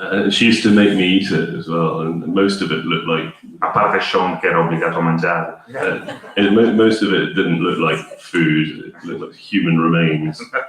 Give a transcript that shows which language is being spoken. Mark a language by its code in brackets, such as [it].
[en] She used to make me eat it as well, and most of it looked like. [it] A parte Shaun che era obbligato a mangiare. [en] Most of it didn't look like food; it looked like human remains.